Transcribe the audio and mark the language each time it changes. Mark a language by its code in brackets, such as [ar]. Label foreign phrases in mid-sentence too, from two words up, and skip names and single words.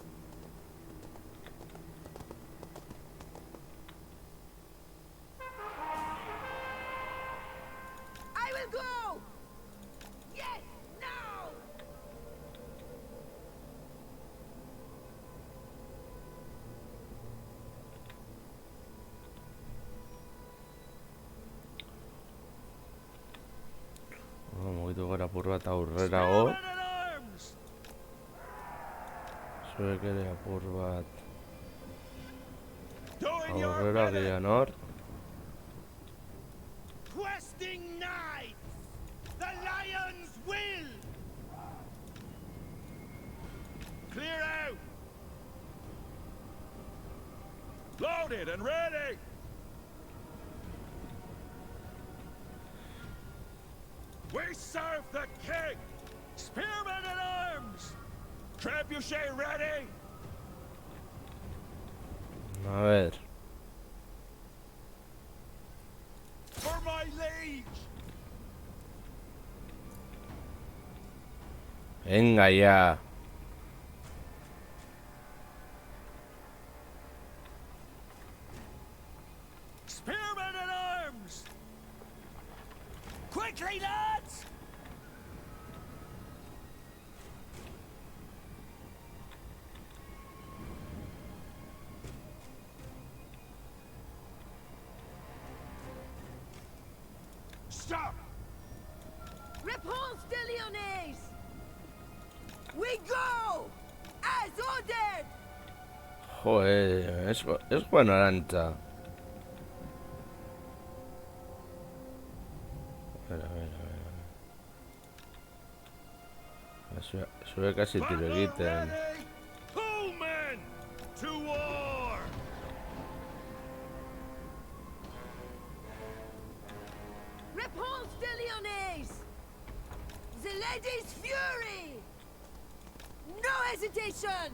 [en] I will go! Yes, now! [eu] Mugitu gara apur bat aurrerago. [en] Men at arms! [eu] Zuek ere apur bat [en] Doing your [eu] aurrera [en] bidding! [eu] gian hor. [en] Questing knights! The lion's will! Clear out! Loaded and ready! We serve the king! Spearmen at arms! Trebuchet ready! [es] A ver. [en] For my liege! [es] Venga ya. [en] Spearmen at arms! Quickly, lads! Stop! Repulse the Leones! We go! As ordered! [es] Joder, es bueno Arancha. A ver. Sube casi [eu] tiro egiten. [en] Pull men to war! Repulse the Leones! The lady's fury! No hesitation!